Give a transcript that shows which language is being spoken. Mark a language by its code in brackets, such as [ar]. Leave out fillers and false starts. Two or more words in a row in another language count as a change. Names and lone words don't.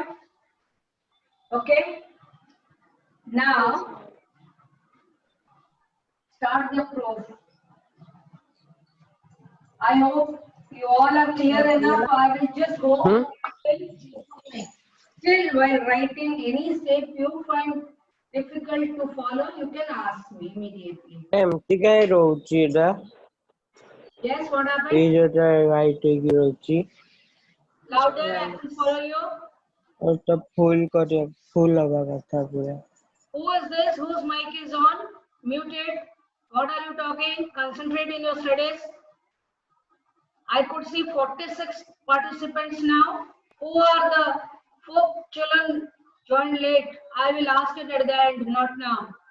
[en] Okay. Now start the proof. I hope you all are clear enough. I will just go. Still, while writing any step you find difficult to follow, you can ask me immediately. [or] ଏମିତି କାଇଁ ରହୁଛି ଏଇଟା? [en] Yes, what [or] ଏଇ [en] happened? [or] ଯୋଉଟା ରାଇଟ୍ ହେଇକି ରହୁଛି [en] Louder, I can follow you. [or] ଏଇଟା ଫୁଲ୍ ହବା କଥା ପୁରା। [en] Who is this? Whose mic is on? Muted. What are you talking? Concentrate in your studies. I could see 46 participants now. Who are the 4 children joined late? I will ask it at the end, not now.